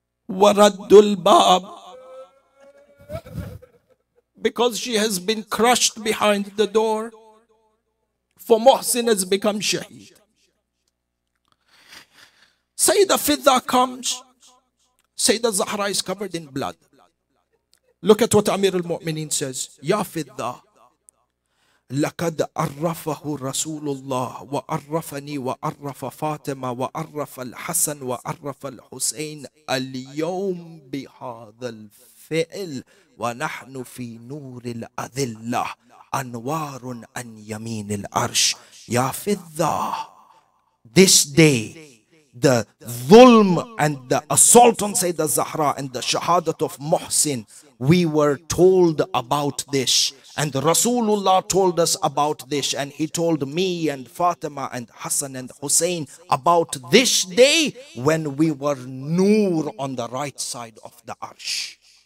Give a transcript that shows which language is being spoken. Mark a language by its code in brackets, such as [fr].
[ar] وَرَدُّ الْبَابِ, [en] because she has been crushed behind the door, for Muhsin has become shaheed. Sayeda Fidda comes. Sayeda Zahra is covered in blood. Look at what Amir al-Mu'mineen says. [ar] Ya Fidda, لقد عرفه رسول الله وعرفني وعرف فاطمة وعرف الحسن وعرف الحسين اليوم بهذا الفعل ونحن في نور الأذلة أنوار عن يمين العرش. [en] Ya Fidda, this day the dhulm and the assault on Sayeda Zahra and the shahadat of Muhsin, we were told about this, and Rasulullah told us about this, and he told me and Fatima and Hassan and Hussein about this day when we were Noor on the right side of the Arsh.